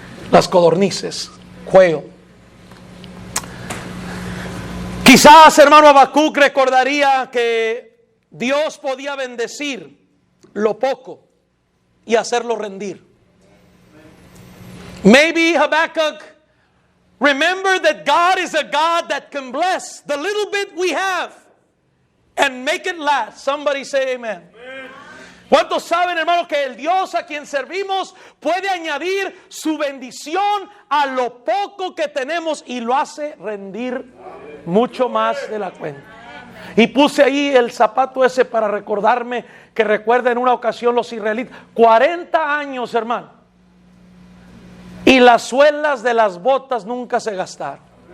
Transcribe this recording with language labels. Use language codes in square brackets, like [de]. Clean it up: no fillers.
[es] Las codornices, quail. Quizás, hermano Habacuc, recordaría que Dios podía bendecir lo poco y hacerlo rendir. [en] Maybe Habakkuk remembered that God is a God that can bless the little bit we have and make it last. Somebody say amen. [es] ¿Cuántos saben, hermano, que el Dios a quien servimos puede añadir su bendición a lo poco que tenemos y lo hace rendir mucho más de la cuenta? Y puse ahí el zapato ese para recordarme que recuerda en una ocasión los israelitas, 40 años, hermano, y las suelas de las botas nunca se gastaron.